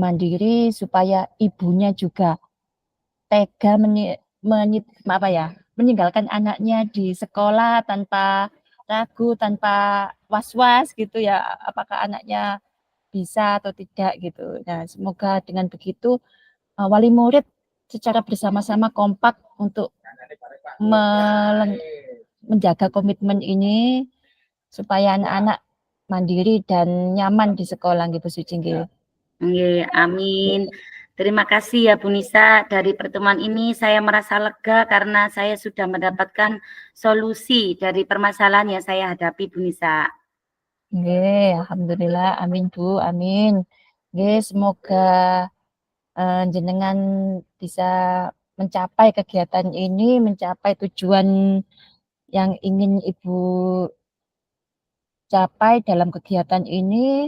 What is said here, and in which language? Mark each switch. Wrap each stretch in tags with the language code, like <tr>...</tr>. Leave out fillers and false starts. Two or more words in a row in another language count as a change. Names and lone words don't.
<id>mandiri, supaya ibunya juga tega meninggalkan anaknya di sekolah tanpa ragu, tanpa was-was gitu ya, apakah anaknya bisa atau tidak gitu. Nah, semoga dengan begitu wali murid secara bersama-sama kompak untuk menjaga komitmen ini supaya anak-anak mandiri dan nyaman di sekolah gitu Suci nggih. Nggih, amin. Terima kasih ya Bu Nisa. Dari pertemuan ini saya merasa lega karena saya sudah mendapatkan solusi dari permasalahan yang saya hadapi Bu Nisa. Nggih, alhamdulillah, amin Bu, amin. Nggih, semoga jenengan bisa mencapai kegiatan ini, mencapai tujuan yang ingin Ibu capai dalam kegiatan ini.</id>